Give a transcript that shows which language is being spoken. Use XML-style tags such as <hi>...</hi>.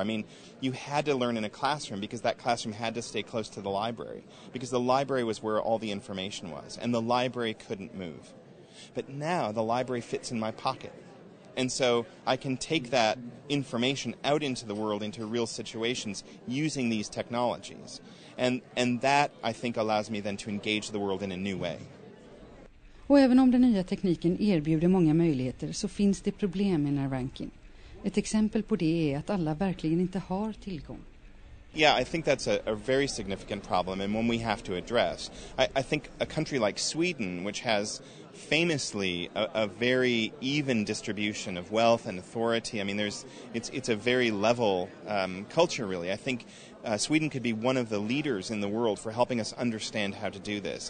<en>I mean, you had to learn in a classroom because that classroom had to stay close to the library, because the library was where all the information was, and the library couldn't move. But now the library fits in my pocket. And so I can take that information out into the world, into real situations, using these technologies. And that, I think, allows me then to engage the world in a new way.</en> <sv>Och även om den nya tekniken erbjuder många möjligheter så finns det problem, menar Rankin. Ett exempel på det är att alla verkligen inte har tillgång.</sv> <en>Yeah, I think that's a very significant problem and one we have to address. I think a country like Sweden, which has famously a very even distribution of wealth and authority. I mean, it's a very level culture, really. I think Sweden could be one of the leaders in the world for helping us understand how to do this.</en>